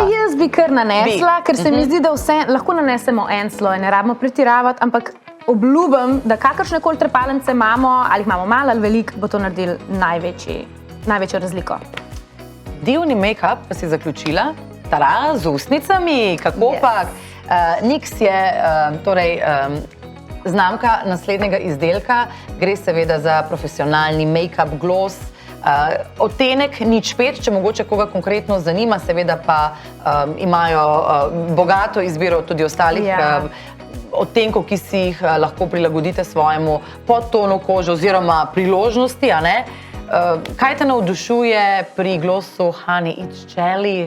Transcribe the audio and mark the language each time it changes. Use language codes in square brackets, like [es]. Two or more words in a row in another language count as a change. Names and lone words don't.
[sl] Jaz bi kar nanesla, ker se mi zdi, da vse lahko nanesemo en sloj, ne rabimo pretiravati, ampak obljubim, da kakršnekoli trepalnice imamo, ali jih imamo malo ali veliko, bo to naredil največjo razliko. Dnevni make-up pa si zaključila, tara z ustnicami, kako pa? NYX je torej znamka naslednjega izdelka, gre seveda za profesionalni [en] make-up gloss, [sl] odtenek 05, če mogoče koga konkretno zanima, seveda pa imajo bogato izbiro tudi ostalih odtenkov, ki si jih lahko prilagodite svojemu podtonu kože oziroma priložnosti, a ne? Kaj te navdušuje pri glossu Honey It's Jelly?